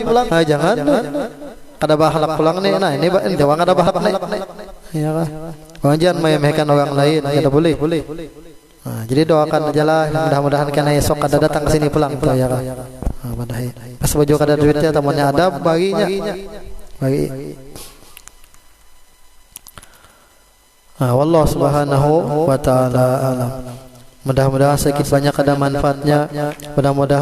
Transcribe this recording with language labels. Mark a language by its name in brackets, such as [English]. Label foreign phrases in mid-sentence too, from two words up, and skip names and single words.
[Banjar] Nah, jangan kada bahalak pulang nih. Nah, ini jangan ada bahalak nih ya kan, jangan memehkan orang lain, kada boleh. Nah, jadi doakan aja lah mudah-mudahan kena esok kada datang ke sini pulang ya kan. Nah, padahal pas baju kada duitnya temannya ada baginya bagi. [Arabic] والله سبحانه وتعالى أعلم. [Banjar] Mudah-mudahan sedikit banyak ada manfaatnya. Mudah-mudahan